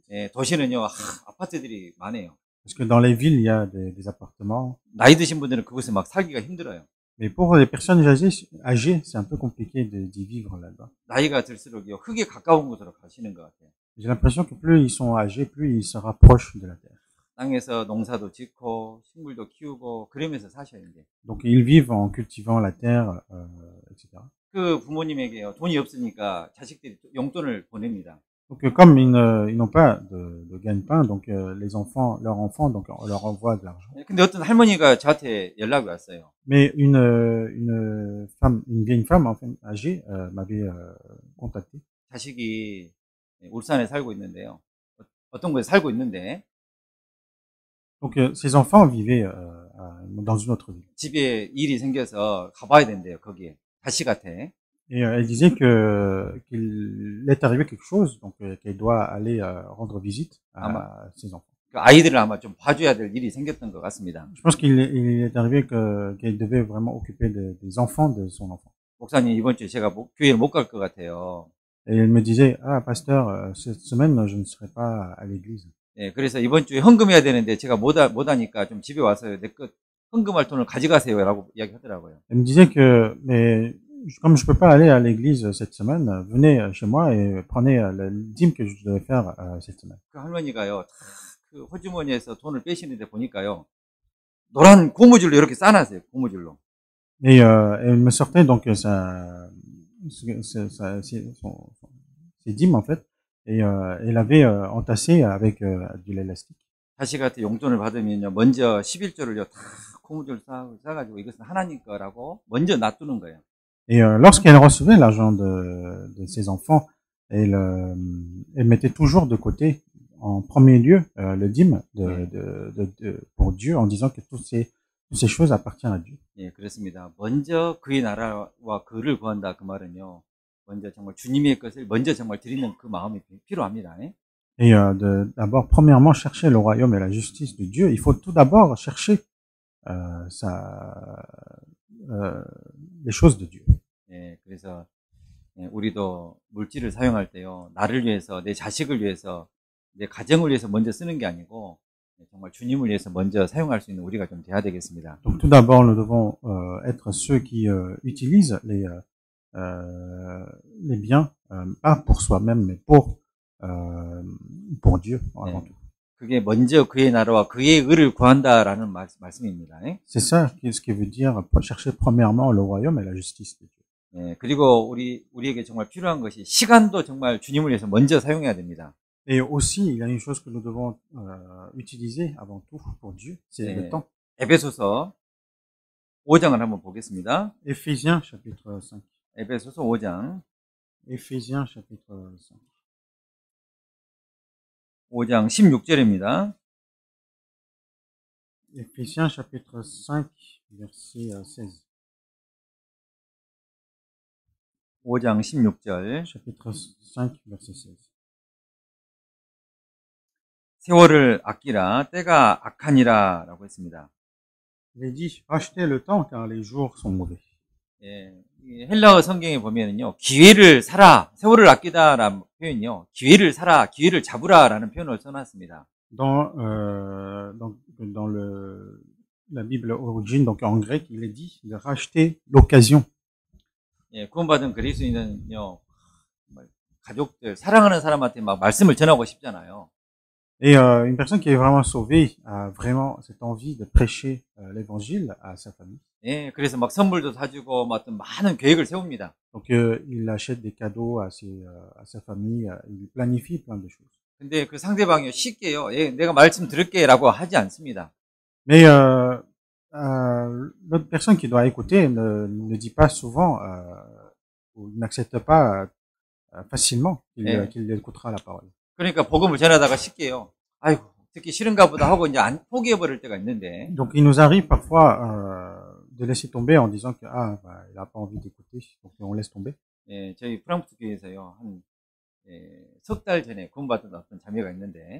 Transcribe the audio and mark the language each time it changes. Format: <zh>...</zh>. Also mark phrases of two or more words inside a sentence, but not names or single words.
<ko>예, 도시는요 아파트들이 많아요.</ko> <fr>Parce que dans les villes, il y a des appartements.</fr> <ko>나이 드신 분들은 그곳에 막 살기가 힘들어요.</ko> <fr>Mais pour les personnes âgées, c'est un peu compliqué d'y vivre là-bas.</fr> <ko>나이가 들수록요 흙에 가까운 곳으로 가시는 것 같아요.</ko> <fr>J'ai l'impression que plus ils sont âgés, plus ils se rapprochent de la terre.</fr> <ko>땅에서 농사도 짓고 식물도 키우고 그러면서 사셔야 돼.</ko> <fr>Donc ils vivent en cultivant la terre, etc.</fr> <ko>그 부모님에게요 돈이 없으니까 자식들이 용돈을 보냅니다.</ko> <fr>Donc, comme ils n'ont pas de gagne-pain, donc les enfants, leurs enfants, donc on leur envoie de l'argent.</fr> <ko>예, 근데 어떤 할머니가 저한테 연락이 왔어요.</ko> <fr>Mais une vieille femme, en fait, âgée, m'avait contacté.</fr> <ko>자식이 예, 울산에 살고 있는데요. 어떤 곳에 살고 있는데</ko> <fr>Donc, ses enfants vivaient dans une autre ville.</fr> <ko>집에 일이 생겨서 가봐야 된대요. 거기에 자식한테.</ko> <fr>Et elle disait qu'il est arrivé quelque chose, donc qu'elle doit aller rendre visite</fr> <ko>아마</ko> <fr>à ses enfants.</fr> <ko>그 아이들을 아마 좀 봐줘야 될 일이 생겼던 것 같습니다.</ko> <fr>Je pense il est arrivé qu'elle devait vraiment occuper des enfants de son enfant.</fr> <ko>목사님 이번 주에 제가 교회를 못 갈 것 같아요.</ko> <fr>Et elle me disait, ah pasteur, cette semaine je ne serai pas à l'église.</fr> <ko>예, 그래서 이번 주에 헌금해야 되는데 제가 못 하니까 좀 집에 와서 내 것 헌금할 돈을 가져가세요라고 이야기하더라고요.</ko> <fr>Elle me disait que, mais comme je peux pas aller à l'église cette semaine, venez chez moi et prenez le dîme que je devais faire cette semaine.</fr> <ko>그 할머니가요, 그 호주머니에서 돈을 빼시는데 보니까요, 노란 고무줄로 이렇게 싸놨어요. 고무줄로.</ko> <fr>Et elle me sortait donc ses dîmes en fait, et elle avait entassé avec de l'élastique.</fr> <ko>자식한테 용돈을 받으면요, 먼저 11조를요, 다 고무줄 싸가지고 이것은 하나님 거라고 먼저 놔두는 거예요.</ko> <fr>Et lorsqu'elle recevait l'argent de ses enfants, elle mettait toujours de côté, en premier lieu, le dîme pour Dieu, en disant que toutes ces choses appartiennent à Dieu.</fr> <ko>예, 그렇습니다. 먼저 그의 나라와 그를 구한다 그 말은요, 먼저 정말 주님의 것을 먼저 정말 드리는 그 마음이 필요합니다.</ko> <fr>Et d'abord, premièrement, chercher le royaume et la justice de Dieu. Il faut tout d'abord chercher les choses de Dieu.</fr> <ko>예, 그래서 예, 우리도 물질을 사용할 때요, 나를 위해서, 내 자식을 위해서, 내 가정을 위해서 먼저 쓰는 게 아니고 정말 주님을 위해서 먼저 사용할 수 있는 우리가 좀 돼야 되겠습니다.</ko> <fr>Donc tout d'abord, nous devons être ceux qui utilisent les biens pas pour soi-même, mais pour Dieu avant tout.</fr> <ko>그게 먼저 그의 나라와 그의 의를 구한다라는 말씀입니다.</ko> <fr>C'est ça ce qui veut dire chercher premièrement le royaume et la justice de Dieu.</fr> <ko>예, 그리고 우리에게 정말 필요한 것이 시간도 정말 주님을 위해서 먼저 사용해야 됩니다.</ko> <fr>Et aussi, il y a une chose que nous devons utiliser avant tout pour Dieu, c'est le temps.</fr> <ko>에베소서 5장을 한번 보겠습니다.</ko> <fr>Éphésiens chapitre 5.</fr> <ko>에베소서 5장.</ko> <fr>Éphésiens chapitre 5.</fr> <ko>5장 16절입니다.</ko> <fr>Éphésiens chapitre 5 verset 16.</fr> <ko>5장 16절.</ko> <fr>chapitre 5 verset 16.</fr> <ko>세월을 아끼라 때가 악하니라 라고 했습니다.</ko> <fr>Il est dit, achetez le temps car les jours sont mauvais.</fr> <ko>예, 헬라어 성경에 보면은요, 기회를 사라, 세월을 아끼다라는 표현이요, 기회를 사라, 기회를 잡으라라는 표현을 써놨습니다.</ko> <fr>Dans la Bible origine, donc en grec, il est dit de racheter l'occasion.</fr> <ko>예, 구원받은 그리스도인은요, 가족들, 사랑하는 사람한테 막 말씀을 전하고 싶잖아요.</ko> <fr>Et une personne qui est vraiment sauvée a vraiment cette envie de prêcher l'évangile à sa famille.</fr> <ko>예, 그래서 막 선물도 사주고 막 어떤 많은 계획을 세웁니다.</ko> <fr>Donc il achète des cadeaux à sa famille, il planifie plein de choses.</fr> <ko>근데 그 상대방이 쉽게요, 예, 내가 말씀 들을게라고 하지 않습니다.</ko> <fr>Mais l'autre personne qui doit écouter ne dit pas souvent ou n'accepte pas facilement qu'il écoutera la parole.</fr> <ko>그러니까 복음을 전하다가 쉽게요, 아이고 듣기 싫은가 보다 하고 이제 안 포기해버릴 때가 있는데.</ko> <fr>Donc il nous arrive parfois de laisser tomber en disant que il a pas envie d'écouter, donc on laisse tomber.</fr> <ko>예, 저희 프랑크푸르트 교회에서요, 한 석 달 전에 구원받은 어떤 자매가 있는데.</ko>